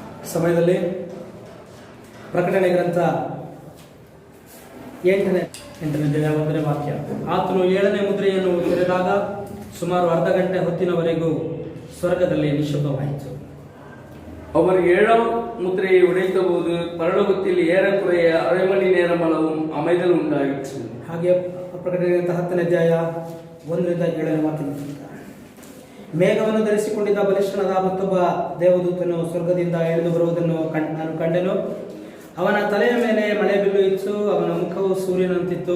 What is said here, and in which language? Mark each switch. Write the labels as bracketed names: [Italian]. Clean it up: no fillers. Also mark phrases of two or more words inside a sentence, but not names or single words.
[Kannada] ಸಮಯದಲ್ಲಿ ಪ್ರಕಟಣೆ ಗ್ರಂಥ 8ನೇ ಒಂದನೇ ವಾಕ್ಯ. ಆತನು 7ನೇ ಮುದ್ರೆಯನ್ನು ತೆರೆದಾಗ ಸುಮಾರು ಅರ್ಧ ಗಂಟೆ ಹೊತ್ತಿನವರೆಗೂ ಸ್ವರ್ಗದಲ್ಲಿ ನಿಶಬ್ದವಾಯಿತು. [Tamil] அவர் 7ஆம் முத்திரையை உடைத்தபோது பரலோகத்தில் ஏறக்குறைய அரை மணி நேரம் அளவும் அமைதல் உண்டாயிற்று. [Kannada] ಹಾಗೆ ಪ್ರಕಟಣೆ ಗ್ರಂಥ 10ನೇ ಅಧ್ಯಾಯ 1ರಿಂದ 7ನೇ ವಾಕ್ಯ. ಮೇಘವನ್ನು ಧರಿಸಿಕೊಂಡಿದ್ದ ಬಲಿಷ್ಠನಾದ ಮತ್ತೊಬ್ಬ ದೇವದೂತನು ಸ್ವರ್ಗದಿಂದ ಇಳಿದು ಬರುವುದನ್ನು ನಾನು ಕಂಡೆನು. ಅವನ ತಲೆಯ ಮೇಲೆ ಮಳೆ ಬಿಲ್ಲು ಇತ್ತು. ಅವನ ಮುಖವು ಸೂರ್ಯನಂತಿತ್ತು.